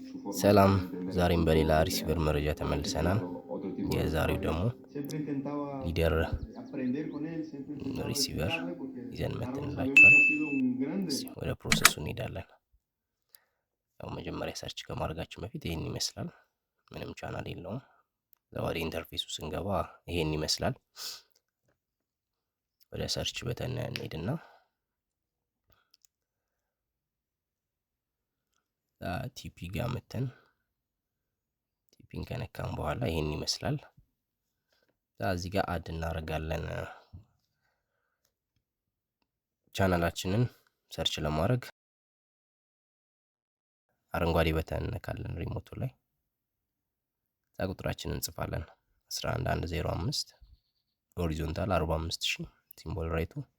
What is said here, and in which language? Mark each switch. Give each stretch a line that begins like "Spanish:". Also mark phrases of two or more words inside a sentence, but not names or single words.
Amharic: ሰላም
Italian: formalmente nel
Amharic: ዛሬም በሌላ
Italian: mondo
Amharic: ሪሲቨር
Italian: reale,
Amharic: መረጃ ተመልሰናል።
Spanish: otro tipo de
Amharic: የዛሬው
Spanish: lenguaje.
Amharic: ደግሞ
Spanish: Siempre intentaba
Amharic: ሊደር
Spanish: aprender con él, siempre intentaba
Amharic: ሪሲቨር
Spanish: explicarle, porque
Amharic: ይዘን
Spanish: Carlos sabemos
Amharic: መተንላችኋል።
Spanish: que ha sido un grande.
Amharic: ወደ ፕሮሰሱ እንሄዳለን። ያው መጀመሪያ ሰርች ከማድረጋችን በፊት ይሄን ይመስላል። ምንም ቻናል የለውም። ወደ ኢንተርፌሱ ስንገባ ይሄን ይመስላል። ወደ
English: search button
Amharic: እንሄድና ቲፒ ጋር መተን ቲፒን ከነካም በኋላ ይሄን ይመስላል። እዚህ ጋር አድ እናደርጋለን። ቻናላችንን ሰርች ለማድረግ አረንጓዴ በተን እንነካለን ሪሞቱ ላይ። ቁጥራችንን እንጽፋለን 11105 ሆሪዞንታል 45000
English: symbol rate